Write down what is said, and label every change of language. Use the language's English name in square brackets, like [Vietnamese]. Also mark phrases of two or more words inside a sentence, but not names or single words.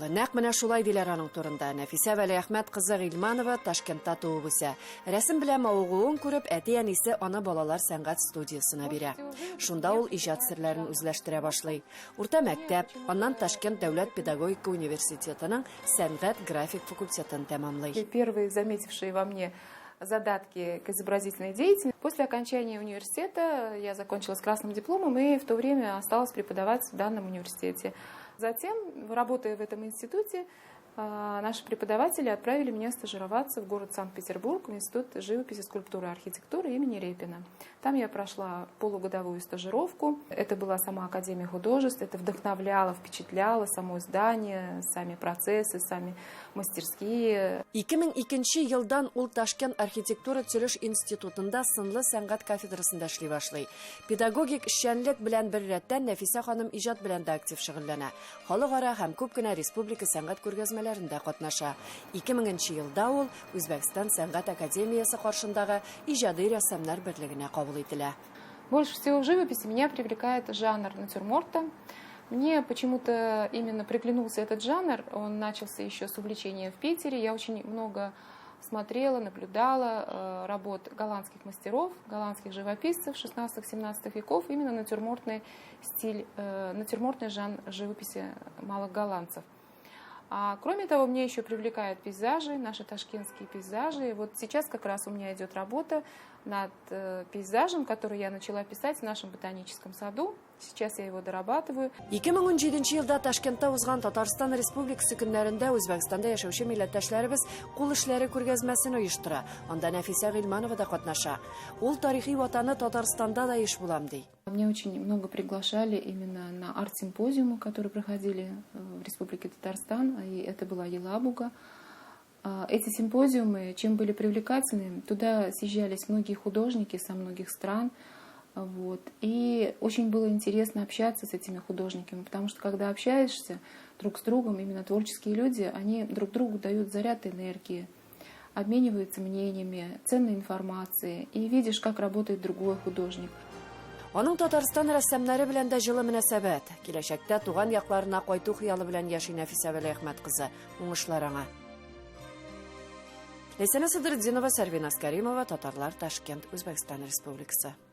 [Tatar] Нәкъ менә шулай диләр аның турында. Нәфисә Вәлиәхмәт кызы Гыйльманова Ташкентта туып үсә. Рәсем белән мавыгуын күреп, әти-әнисе аны балалар сәнгать студиясына бирә. Шунда ул иҗат серләрен үзләштерә башлый. Урта мәктәп, аннан Ташкент дәүләт педагогика университетының сәнгать график факультетын тәмамлый. [Russian] Первые заметившие во мне задатки к изобразительной деятельности. После окончания университета я закончила с красным дипломом и в то время осталась преподавать в данном университете. Затем, работая в этом институте, наши преподаватели отправили меня стажироваться в город Санкт-Петербург, в Институт живописи, скульптуры и архитектуры имени Репина. Там я прошла полугодовую стажировку. Это была сама Академия художеств, это вдохновляло, впечатляло само здание, сами процессы, сами мастерские. [Tatar] 2002 елдан ул Ташкент архитектура төзелеш институтында сынлы сәнгать кафедрасында эшли башлый. Педагогик эшчәнлек белән бер рәттән Нәфисә ханым иҗат белән дә актив шөгыльләнә. Халыкара һәм күп кенә республика сәнгать күргәзмәләрендә катнаша. 2000 елда ул Үзбәкстан сәнгать академиясе каршындагы иҗади рәссамнар берлегенә кабул ителә. [Russian] Больше всего в живописи меня привлекает жанр натюрморта. Мне почему-то именно приглянулся этот жанр. Он начался еще с увлечения в Питере. Я очень много смотрела, наблюдала работ голландских мастеров, голландских живописцев 16-17 веков. Именно натюрмортный стиль, натюрмортный жанр живописи малых голландцев. А кроме того, мне еще привлекают пейзажи, наши ташкентские пейзажи. Вот сейчас как раз у меня идет работа над пейзажем, который я начала писать в нашем ботаническом саду. Сейчас я его дорабатываю. [Tatar] 2017 елда Ташкентта узган Татарстан Республикасы көннәрендә Үзбәкстанда яшәүче милләттәшләребез кул эшләре күргәзмәсен оештыра. Анда Нәфисә Гыйльманова да катнаша. Ул тарихи ватаны Татарстанда да еш булам ди. [Russian] Меня очень много приглашали именно на арт-симпозиумы, которые проходили в Республике Татарстан, и это была Елабуга. Эти симпозиумы, чем были привлекательны, туда съезжались многие художники со многих стран. Вот. И очень было интересно общаться с этими художниками, потому что когда общаешься друг с другом, именно творческие люди, они друг другу дают заряд энергии, обмениваются мнениями, ценной информацией, и видишь, как работает другой художник. [Tatar] Аның Татарстан рәссамнары белән дә җылы мөнәсәбәт. Киләчәктә туган якларына кайту хыялы белән яши Нәфисә Вәлиәхмәт кызы. Уңышлар аңа. Ләйсәнә Садретдинова, Сәрвин Аскаримова, Татарлар, Ташкент, Үзбәкстан Республикасы.